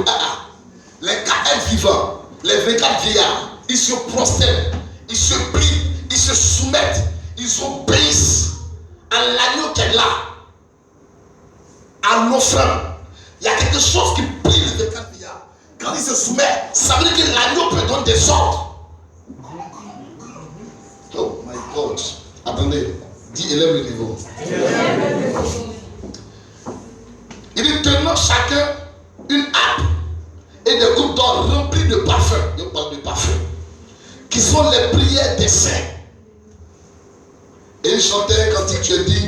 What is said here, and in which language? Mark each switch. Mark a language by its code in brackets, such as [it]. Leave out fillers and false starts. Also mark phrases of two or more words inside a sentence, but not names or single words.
[fr] Les 4 êtres vivants, les 24 vieillards, ils se prosternent, ils se plient, ils se soumettent, ils obéissent à l'agneau qui est là, à l'offrande. Il y a quelque chose qui plie les 24 vieillards. Quand ils se soumettent, ça veut dire que l'agneau peut donner des ordres. [en] Oh my God. [fr] Attendez, dis élève le niveau. Il dit tenant chacun une harpe et des coupes d'or remplies de parfums. Je parle de parfums. Qui sont les prières des saints. Et il chantait quand tu as dit.